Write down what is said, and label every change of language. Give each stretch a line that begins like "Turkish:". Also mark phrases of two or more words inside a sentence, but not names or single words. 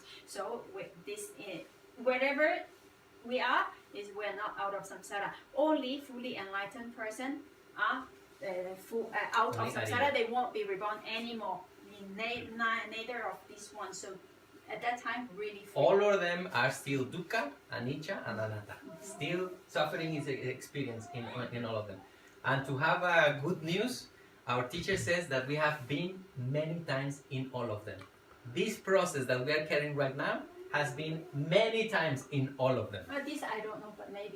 English: So with this, wherever we are, is we're not out of samsara. Only fully enlightened person are out of samsara. They won't be reborn anymore. Neither of these ones. So at that time, really free. All of them are still
Pali: dukkha, anicca,
English: and anatta. Still suffering is experienced in all of them. And to have good news, our teacher says that we have been many times in all of them. This process that we are carrying right now has been many times in all of them. This I don't know, but maybe.